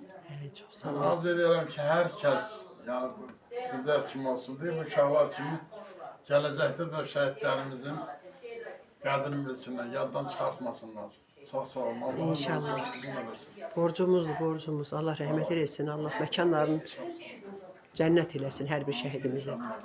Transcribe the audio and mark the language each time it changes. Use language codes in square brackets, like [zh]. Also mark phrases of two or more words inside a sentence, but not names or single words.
[tr] Çok sağ olun. [az] Arz edirəm ki, hər kəs, yəni sizlər kimi olsun, deyil, bu uşaqlar kimi gələcəkdə də şəhidlərimizin qədrini bilsinlər, yaddan çıxartmasınlar. Çox sağ olun, Allah İnşallah. uzun eləsin. Borcumuzdur, borcumuz. [tr] Allah rahmet eylesin. Allah mekanlarını cennet eylesin her bir şehidimizin.